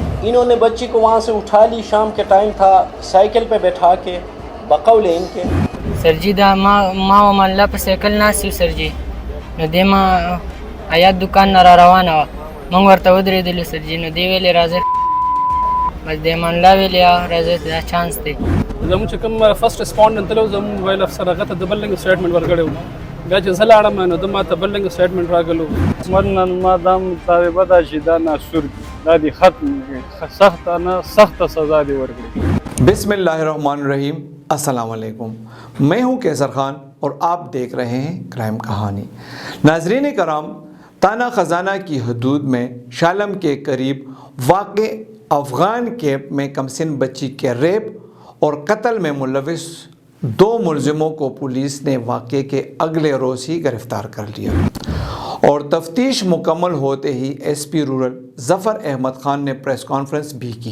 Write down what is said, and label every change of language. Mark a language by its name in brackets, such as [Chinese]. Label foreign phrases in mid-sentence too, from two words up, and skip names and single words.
[Urdu] انہوں نے بچی کو وہاں سے اٹھا لی، شام کے ٹائم تھا، سائیکل پہ بیٹھا کے بقول ان کے [Pashto] سر جی دا ما و الله په سایکل ناست یو سر جی، نو دی ما حیات دکان نه را روانه وه، موږ ورته ودرېدلو سر جی، نو دی ویلې راځئ، بس دی ما الله ویلې راځئ دا چانس دی. زموږ چې کوم [English] first respondent [Pashto] تللی و زموږ [English] mobile officer [Pashto] هغه ته د بل رنګ سټیټمنټ ورکړی و، بیا چې زه لاړم نو ده ما ته بل رنګ سټیټمنټ راغلو. مرنن ما دا مطالبه ده چې دا ناسور دي، دا دې ختم کړي، سخته نه سخته سزا دې ورکړي. [Arabic] بسم اللہ الرحمن الرحیم. [Urdu] السلام علیکم، میں ہوں کیسر خان اور آپ دیکھ رہے ہیں کرائم کہانی. ناظرین کرام، تانہ خزانہ کی حدود میں شالم کے قریب واقع افغان کیمپ میں کمسن بچی کے ریپ اور قتل میں ملوث 2 ملزموں کو پولیس نے واقعے کے اگلے روز ہی گرفتار کر لیا اور تفتیش مکمل ہوتے ہی [English] SP rural [Urdu] ظفر احمد خان نے [English] press conference [Urdu] بھی کی.